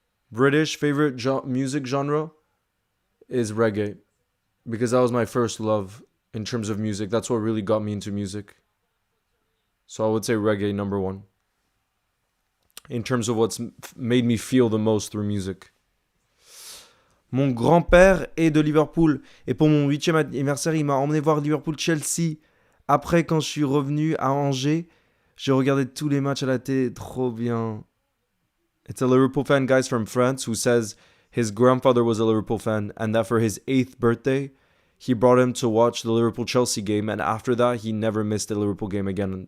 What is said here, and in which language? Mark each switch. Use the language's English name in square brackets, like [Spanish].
[English] British favorite music genre is reggae because that was my first love in terms of music. That's what really got me into music. So I would say reggae number one in terms of what's made me feel the most through music. [French] Mon grand-père est de Liverpool et pour mon 8e anniversaire, il m'a emmené voir Liverpool-Chelsea. Après, quand je suis revenu à Angers, j'ai regardé tous les matchs à la télé. Trop bien. [English] It's a Liverpool fan, guys, from France who says his grandfather was a Liverpool fan and that for his 8th birthday, he brought him to watch the Liverpool-Chelsea game, and after that, he never missed a Liverpool game again.